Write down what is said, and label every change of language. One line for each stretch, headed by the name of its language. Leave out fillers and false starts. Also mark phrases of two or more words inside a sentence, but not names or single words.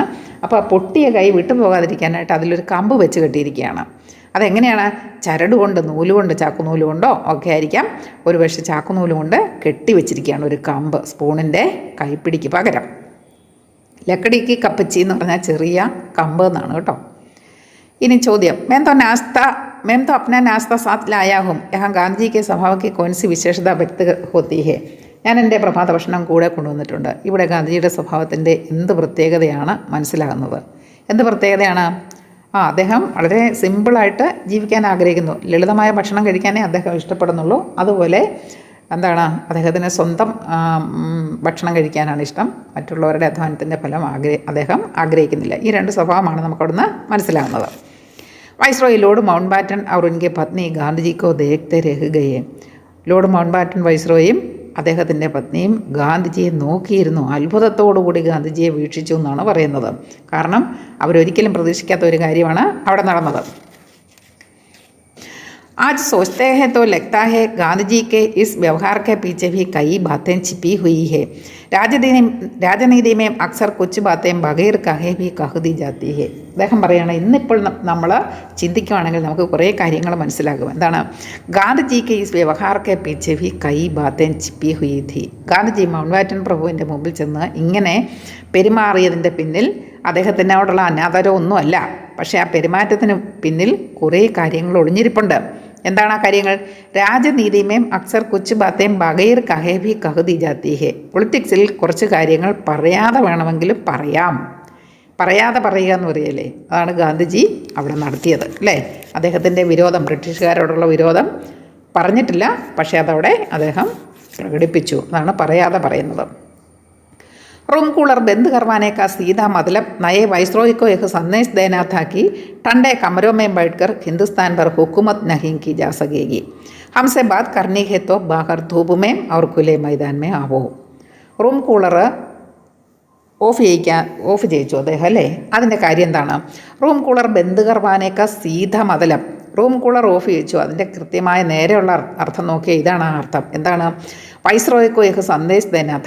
Malayalam: അപ്പോൾ ആ പൊട്ടിയ കൈ വിട്ടുപോകാതിരിക്കാനായിട്ട് അതിലൊരു കമ്പ് വെച്ച് കെട്ടിയിരിക്കുകയാണ്. അതെങ്ങനെയാണ്? ചരടുകൊണ്ട്, നൂലുകൊണ്ട്, ചാക്കുനൂലുകൊണ്ടോ ഒക്കെ ആയിരിക്കാം. ഒരു പക്ഷേ ചാക്കുനൂലുകൊണ്ട് കെട്ടിവെച്ചിരിക്കുകയാണ് ഒരു കമ്പ് സ്പൂണിൻ്റെ കൈപ്പിടിക്ക് പകരം. ലക്കടിക്ക് കപ്പച്ചി എന്ന് പറഞ്ഞാൽ ചെറിയ കമ്പ് എന്നാണ് കേട്ടോ. ഇനി ചോദ്യം,
Hindi: मैं तो अपना नाश्ता साथ लाया हूँ, यहाँ गांधी के स्वभाव की कौन सी विशेषता व्यक्त होती है?
Malayalam: ഞാൻ എൻ്റെ പ്രഭാത ഭക്ഷണം കൂടെ കൊണ്ടുവന്നിട്ടുണ്ട്. ഇവിടെ ഗാന്ധിജിയുടെ സ്വഭാവത്തിൻ്റെ എന്ത് പ്രത്യേകതയാണ് മനസ്സിലാകുന്നത്? എന്ത് പ്രത്യേകതയാണ്? അദ്ദേഹം വളരെ സിമ്പിളായിട്ട് ജീവിക്കാൻ ആഗ്രഹിക്കുന്നു. ലളിതമായ ഭക്ഷണം കഴിക്കാനേ അദ്ദേഹം ഇഷ്ടപ്പെടുന്നുള്ളൂ. അതുപോലെ എന്താണ്, അദ്ദേഹത്തിന് സ്വന്തം ഭക്ഷണം കഴിക്കാനാണ് ഇഷ്ടം, മറ്റുള്ളവരുടെ അധ്വാനത്തിൻ്റെ ഫലം അദ്ദേഹം ആഗ്രഹിക്കുന്നില്ല. ഈ രണ്ട് സ്വഭാവമാണ് നമുക്കവിടുന്ന് മനസ്സിലാകുന്നത്.
Hindi: വൈസ്രോയി ലോർഡ് മൗണ്ട് ബാറ്റൺ और उनके पत्नी गांधी को देखते रह गए.
Malayalam: ലോർഡ് മൗണ്ട് ബാറ്റൺ വൈസ്രോയും അദ്ദേഹത്തിൻ്റെ പത്നിയും ഗാന്ധിജിയെ നോക്കിയിരുന്നു. അത്ഭുതത്തോടുകൂടി ഗാന്ധിജിയെ വീക്ഷിച്ചു എന്നാണ് പറയുന്നത്. കാരണം അവരൊരിക്കലും പ്രതീക്ഷിക്കാത്ത ഒരു കാര്യമാണ് അവിടെ നടന്നത്.
Hindi: आज सोचते हैं तो लगता है गांधी जी के इस व्यवहार के पीछे भी कई बातें छिपी हुई है. രാജനീതി में अक्सर कुछ बातें बगैर कहे भी कह दी जाती है.
Malayalam: അദ്ദേഹം പറയുകയാണ്, ഇന്നിപ്പോൾ നമ്മൾ ചിന്തിക്കുകയാണെങ്കിൽ നമുക്ക് കുറേ കാര്യങ്ങൾ മനസ്സിലാകും.
Hindi: എന്താണ്? गांधीजी के इस व्यवहार के पीछे भी कई बातें छिपी हुई थी.
Malayalam: ഗാന്ധിജി മൗണ്ട് ബാറ്റൺ പ്രഭുവിൻ്റെ മുമ്പിൽ ചെന്ന് ഇങ്ങനെ പെരുമാറിയതിൻ്റെ പിന്നിൽ അദ്ദേഹത്തിനോടുള്ള അനാദരവൊന്നുമല്ല, പക്ഷേ ആ പെരുമാറ്റത്തിന് പിന്നിൽ കുറേ കാര്യങ്ങൾ ഒളിഞ്ഞിരിപ്പുണ്ട്. എന്താണ് ആ കാര്യങ്ങൾ?
Hindi: राजनीति में अक्सर कुछ बातें बगैर कहे भी कह दी जाती है.
Malayalam: പൊളിറ്റിക്സിൽ കുറച്ച് കാര്യങ്ങൾ പറയാതെ വേണമെങ്കിലും പറയാതെ പറയുക എന്ന് പറയല്ലേ, അതാണ് ഗാന്ധിജി അവിടെ നടത്തിയത് അല്ലേ. അദ്ദേഹത്തിൻ്റെ വിരോധം, ബ്രിട്ടീഷുകാരോടുള്ള വിരോധം പറഞ്ഞിട്ടില്ല, പക്ഷേ അതവിടെ അദ്ദേഹം പ്രകടിപ്പിച്ചു. അതാണ് പറയാതെ പറയുന്നത്.
Hindi: रूम कूलर बंद करवाने का सीधा मतलब नए वाइसरॉय को एक संदेश देना था कि ठंडे कमरों में बैठकर हिंदुस्तान पर हुकूमत नहीं की जा सकेगी. हमसे बात करनी है तो बाहर धूप में और खुले मैदान में आवो.
Malayalam: റൂം കൂളർ ഓഫ് ചെയ്യിച്ചു അദ്ദേഹം അല്ലേ. അതിൻ്റെ കാര്യം എന്താണ്?
Hindi: रूम कूलर बंद करवाने का सीधा मतलब.
Malayalam: റൂം കൂളർ ഓഫ് ചെയ്യിച്ചു, അതിൻ്റെ കൃത്യമായ നേരെയുള്ള അർത്ഥം നോക്കിയാൽ ഇതാണ് ആ അർത്ഥം.
Hindi: എന്താണ്? वाइसरॉय को एक संदेश देना था.